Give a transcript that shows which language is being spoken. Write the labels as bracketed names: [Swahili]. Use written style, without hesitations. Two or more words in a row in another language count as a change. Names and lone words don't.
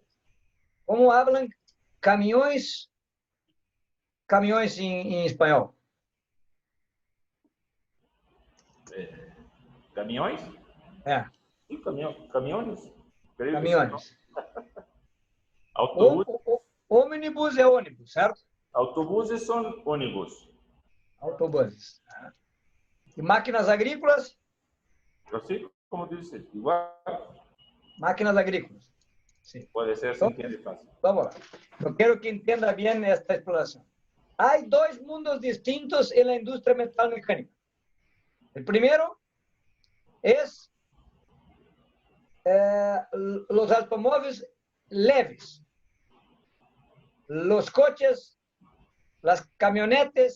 [Spanish] ¿Cómo hablan camiones en español? ¿Camiones? Sí, camiones. Camiones. Autobús. [Portuguese] Ómnibus é ônibus, certo? Autobuses são ônibus. Autobuses. E máquinas agrícolas? Assim como disse, igual. [Spanish] Máquinas agrícolas. Sí. Puede ser, se entiende fácil. [Portuguese] Vamos lá. Eu quero que entenda [Spanish] bien esta exploración. Hay dos mundos distintos en la industria metalmecánica. El primero es los automóviles leves, los coches, las camionetas.